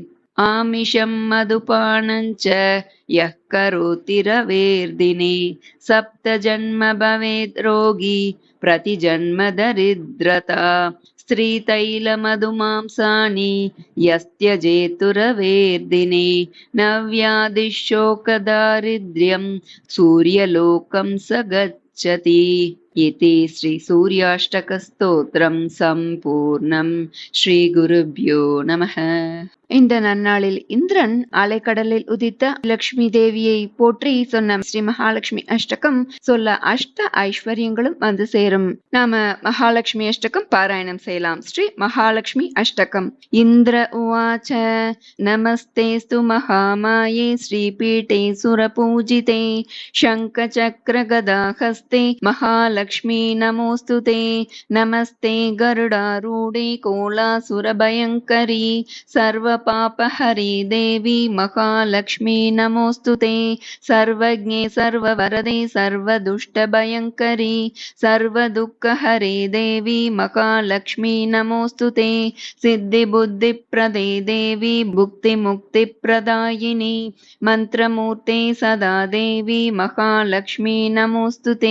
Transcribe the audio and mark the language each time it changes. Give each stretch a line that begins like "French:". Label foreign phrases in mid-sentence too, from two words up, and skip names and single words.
Sanskrit: आमिषम् मधुपानञ्च यः करोति रवेर्दिने. सप्त जन्म भवेत् रोगी प्रतिजन्म दरिद्रता. स्त्रीतैलमधुमांसानि यस्त्यजेत्तु रवेर्दिने. नव्याधिशोकदारिद्र्यम् सूर्यलोकम् च गच्छति. इति श्रीसूर्याष्टकस्तोत्रं सम्पूर्णं. श्रीगुरुभ्यो नमः.
Tamil: இந்த நன்னாளில் இந்திரன் அலைக்கடலில் உதித்த லட்சுமி தேவியை போற்றி சொன்ன ஸ்ரீ மகாலட்சுமி அஷ்டகம் சொல்ல அஷ்ட ஐஸ்வர்யங்களும் வந்து சேரும். நாம மகாலட்சுமி அஷ்டகம் பாராயணம் செய்யலாம். ஸ்ரீ மகாலட்சுமி அஷ்டகம்.
Sanskrit: इन्द्र उवाच नमस्तेस्तु महामाये श्रीपीठे सुरपूजिते शङ्ख चक्र गदाहस्ते महालक्ष्मी नमोस्तुते. नमस्ते गरुडारूढे कोलासुरभयङ्करि सर्व पापहरि देवी महालक्ष्मी नमोस्तुते. सर्वज्ञे सर्ववरदे सर्वदुष्टभयङ्करी सर्वदुःखहरे देवी महालक्ष्मी नमोस्तुते. सिद्धिबुद्धिप्रदे देवी भुक्तिमुक्तिप्रदायिनी मन्त्रमूर्ते सदा देवी महालक्ष्मी नमोस्तुते.